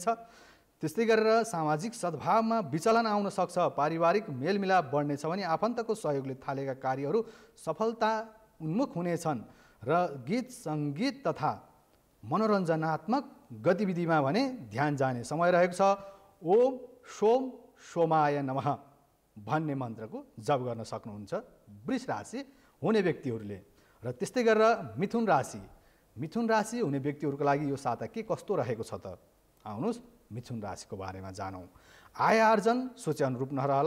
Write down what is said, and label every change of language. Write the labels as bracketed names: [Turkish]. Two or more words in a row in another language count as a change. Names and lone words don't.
[Nepali] त्यस्तै गरेर सामाजिक सद्भावमा विचलन आउन सक्छ। पारिवारिक मेलमिलाप बढ्नेछ भने आफन्तको सहयोगले थालेका कार्यहरू सफलता उन्मुख हुनेछन्। र गीत सङ्गीत तथा मनोरञ्जनात्मक गतिविधिमा भने ध्यान जाने समय रहेको छ। [Sanskrit] ओम सोम सोमाय नमः [Nepali] भन्ने मन्त्रको जप गर्न सक्नुहुन्छ वृष राशि हुने व्यक्तिहरूले। र त्यस्तै गरेर मिथुन राशि मिथुन राशि हुने व्यक्तिहरूका लागि यो साता के कस्तो रहेको छ त? आउनुहोस् मिथुन राशिको बारेमा जानौँ। आय आर्जन सोचे अनुरूप नरहला।